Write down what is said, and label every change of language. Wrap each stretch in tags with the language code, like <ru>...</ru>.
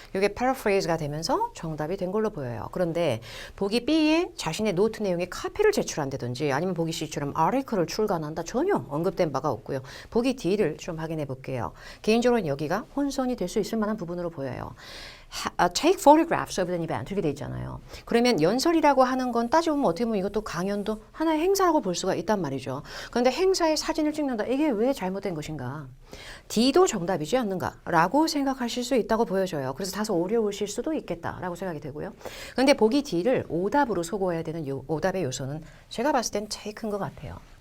<ko>이게 paraphrase가 되면서 정답이 된 걸로 보여요. 그런데 보기 B에 자신의 노트 내용의 카피를 제출한다든지 아니면 보기 C처럼 article을 출간한다 전혀 언급된 바가 없고요. 보기 D를 좀 확인해 볼게요. 개인적으로는 여기가 혼선이 될 수 있을 만한 부분으로 보여요.</ko> <en>Take photographs of an event</en> <ko>이렇게 돼 있잖아요. 그러면 연설이라고 하는 건 따지고 보면 어떻게 보면 이것도 강연도 하나의 행사라고 볼 수가 있단 말이죠. 그런데 행사의 사진을 찍는다. 이게 왜 잘못된 것인가? D도 정답이지 않는가? 라고 생각하실 수 있다고 보여져요. 그래서 다소 어려우실 수도 있겠다라고 생각이 되고요. 그런데 보기 D를 오답으로 소거해야 되는 오답의 요소는 제가 봤을 땐 제일 큰 것 같아요.</ko>